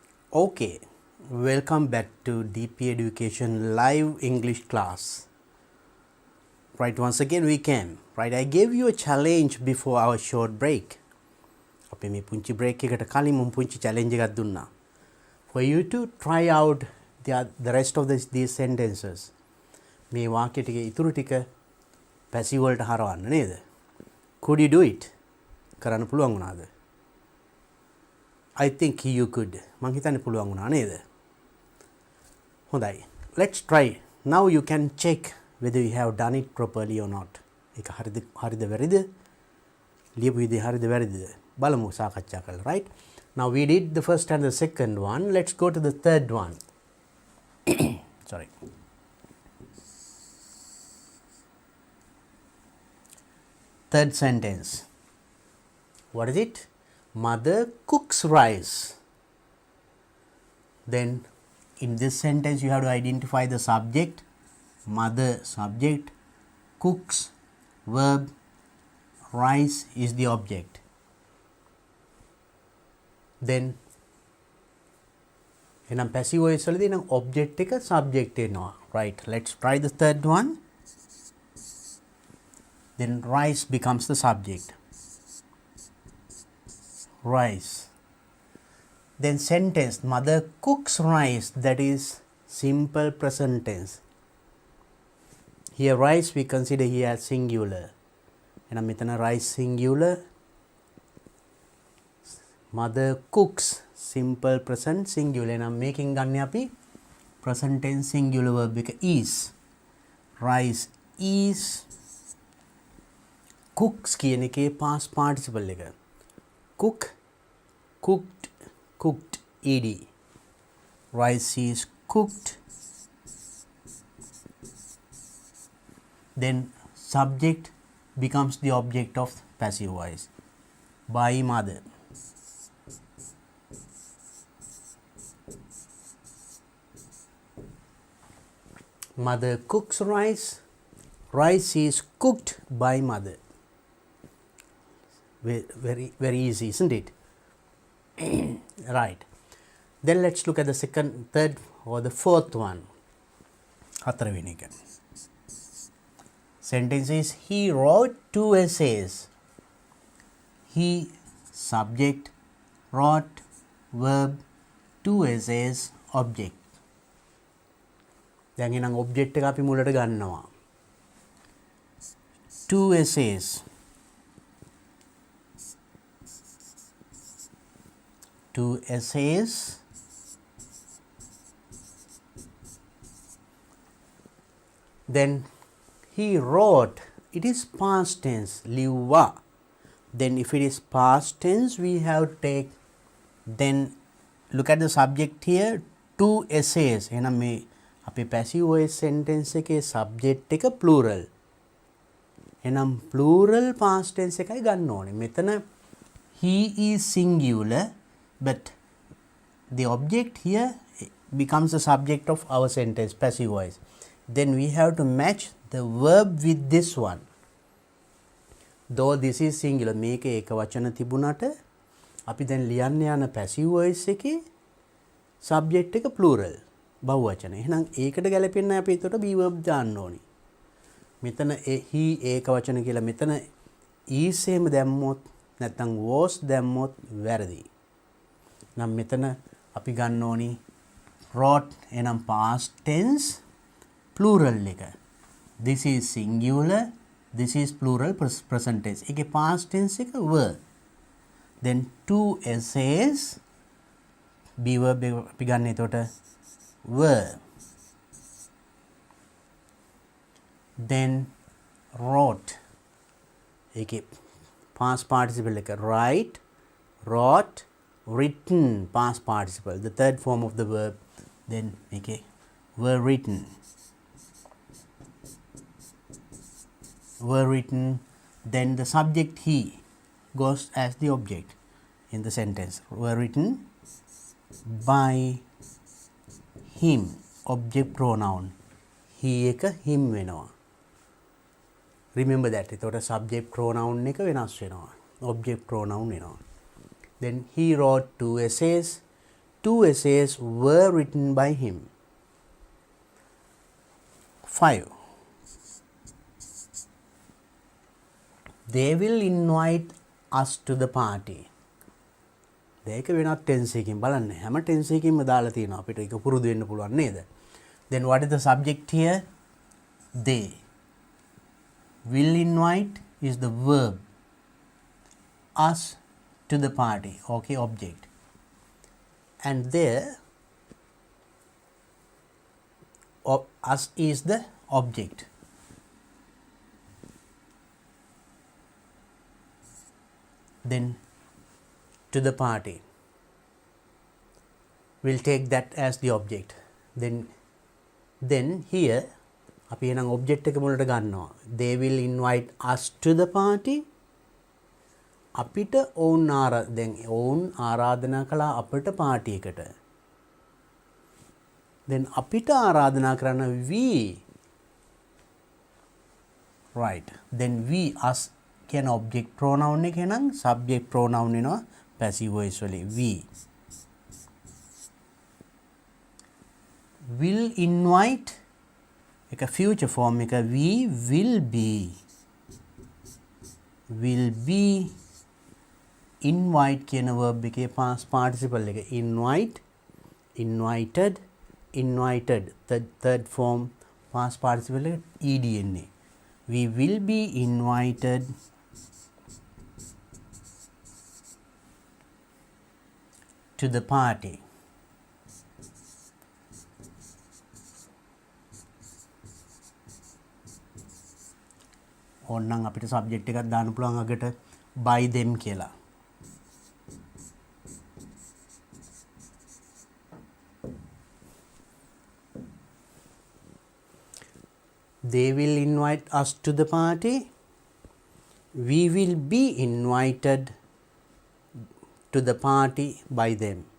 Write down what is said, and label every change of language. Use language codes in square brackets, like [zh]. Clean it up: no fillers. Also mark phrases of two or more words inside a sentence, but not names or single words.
[en] Okay, welcome back to DP Education live English class. Right, once again we came. Right, I gave you a challenge before our short break. [si] අපි මේ පුංචි break එකට කලින් මම පුංචි challenge එකක් දුන්නා. [en] For you to try out the rest of these sentences. [si] මේ වාක්‍ය ටික ඉතුරු ටික passive වලට හරවන්න නේද? [en] Could you do it? [si] කරන්න පුළුවන් වුණාද? [en] I think you could. [si] මං හිතන්නේ පුළුවන් වුණා නේද? හොඳයි. [en] Let's try. Now you can check whether you have done it properly or not. [si] ඒක හරිද වැරදිද? ලියපු විදිහ හරිද වැරදිද? බලමු සාකච්ඡා කරලා, [en] right? Now we did the first and the second one. Let's go to the third one. Sorry. Third sentence. What is it? Mother cooks rice. Then in this sentence you have to identify the subject, mother subject, cooks verb, rice is the object. [si] Then එනම් [en] passive voice [si] වලදී නම් object එක subject වෙනවා. [en] Right, let's try the third one. Then rice becomes the subject. Rice. Then sentence, mother cooks rice, that is simple present tense. Here rice we consider here as singular. [si] එනම් මෙතන [en] rice singular. Mother cooks, simple present singular. [si] එනම් මේකෙන් ගන්න අපි [en] present tense singular verb [si] එක is. [en] Rice is. Cooks [si] කියන එකේ [en] past participle එක. Cook, cooked, cooked, ed. Rice is cooked. Then subject becomes the object of passive voice. By mother. Mother cooks rice. Rice is cooked by mother. Very easy, isn't it? Right. Then let's look at the second, third or the fourth one. [si] හතරවෙනි එක. [en] Sentence is, he wrote 2 essays. He subject, wrote verb, 2 essays object. [si] දැන් එහෙනම් object එක අපි මුලට ගන්නවා. [en] 2 essays. Two essays. Then he wrote, it is past tense, liwa. Then if it is past tense we have to take, then look at the subject here, 2 essays. [si] එහෙනම් මේ අපේ [en] passive voice sentence [si] එකේ subject එක plural. එහෙනම් [en] plural past tense [si] එකයි ගන්න ඕනේ. [en] මෙතන he is singular, but the object here becomes the subject of our sentence, passive voice. Then we have to match the verb with this one. Though this is singular, [si] මේක ඒක වචන තිබුණාට අපි දැන් ලියන්න යන [en] passive voice [si] එකේ subject එක plural, බහුවචන. එහෙනම් ඒකට ගැලපෙන්න අපි එතකොට [en] be verb [si] දාන්න ඕනි. මෙතන he ඒක වචන කියලා මෙතන is එහෙම දැම්මොත් නැත්නම් was දැම්මොත් වැරදි. නම් මෙතන අපි ගන්න ඕනි wrote එනම් [en] past tense plural [si] එක. [en] This is singular, this is plural present tense. ඒකේ past tense එක were. Then 2 essays be verb [si] අපි ගන්න එතකොට [en] were. Then wrote. ඒකේ past participle එක write, wrote, written, past participle, the third form of the verb. Then okay, were written. Were written. Then the subject he goes as the object in the sentence. Were written by him, object pronoun. He එක him වෙනවා. Remember that. [si] එතකොට [en] subject pronoun [si] එක වෙනස් වෙනවා. [en] Object pronoun [si] වෙනවා. [en] Then he wrote 2 essays. 2 essays were written by him. 5. They will invite us to the party. [si] දෙක වෙනත් ටෙන්ස් එකකින් බලන්න හැම ටෙන්ස් එකකින්ම දාලා තියෙනවා අපිට ඒක පුරුදු වෙන්න පුළුවන් නේද? [en] Then what is the subject here? They. Will invite is the verb. Us to the party. Okay, object. And there us is the object. Then to the party. We'll take that as the object. Then here [si] අපි එනම් object එක මුලට ගන්නවා. [en] They will invite us to the party. [si] අපිට ඔවුන් දැන් ඔවුන් ආරාධනා කළා අපිට පාටි එකට. Then අපිට ආරාධනා කරන we. [en] Right. Then we us කියන object pronoun [si] එක එනම් [en] subject pronoun වෙනවා passive voice වලින් we. Will invite එක future form එක we will be. Will be invite කියන verb එකේ past participle එක invite, invited, invited. Third form past participle එක ed එන්නේ. We will be invited to the party. [si] ඕනනම් අපිට subject එකක් දාන්න පුළුවන් අගට [en] by them [si] කියලා. [en] They will invite us to the party. We will be invited to the party by them.